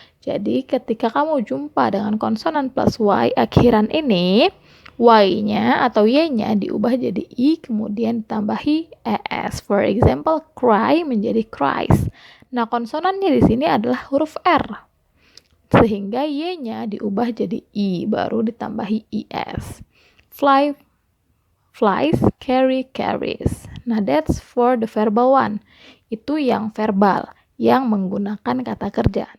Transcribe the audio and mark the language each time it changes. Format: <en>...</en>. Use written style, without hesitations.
<id>Jadi ketika kamu jumpa dengan konsonan plus Y akhiran ini, Y-nya atau Y-nya diubah jadi I kemudian ditambahi ES.</id> <en>For example,</en> <id>cry menjadi cries. Nah, konsonannya di sini adalah huruf R. Sehingga Y-nya diubah jadi I, baru ditambahi IS.</id> <en>Fly, flies, carry, carries. Nah, that's for the verbal one.</en> <id>Itu yang verbal, yang menggunakan kata kerja.</id>